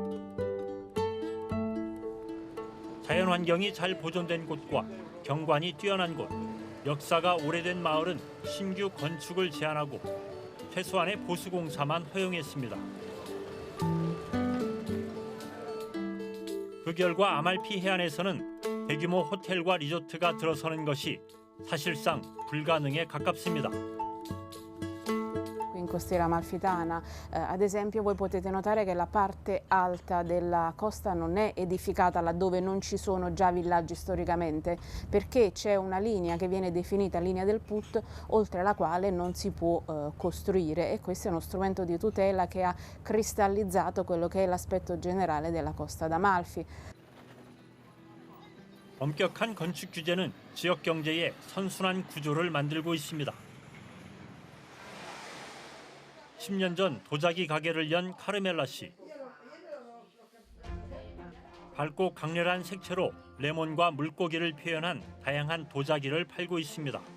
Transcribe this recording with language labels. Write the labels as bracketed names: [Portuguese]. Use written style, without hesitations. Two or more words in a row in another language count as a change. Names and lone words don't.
[Korean] 자연환경이 잘 보존된 곳과 경관이 뛰어난 곳, 역사가 오래된 마을은 신규 건축을 제한하고 최소한의 보수공사만 허용했습니다. 그 결과 아말피 해안에서는 대규모 호텔과 리조트가 들어서는 것이 사실상 불가능에 가깝습니다. [Italian] In costiera amalfitana, ad esempio, voi potete notare che la parte alta della costa non è edificata laddove non ci sono già villaggi storicamente, perché c'è una linea che viene definita linea del Put, oltre la quale non si può costruire, e questo è uno strumento di tutela che ha cristallizzato quello che è l'aspetto generale della costa d'Amalfi. [Korean] 엄격한 건축 규제는 지역 경제에 선순환 구조를 만들고 있습니다. 10년 전 도자기 가게를 연 카르멜라 씨. 밝고 강렬한 색채로 레몬과 물고기를 표현한 다양한 도자기를 팔고 있습니다.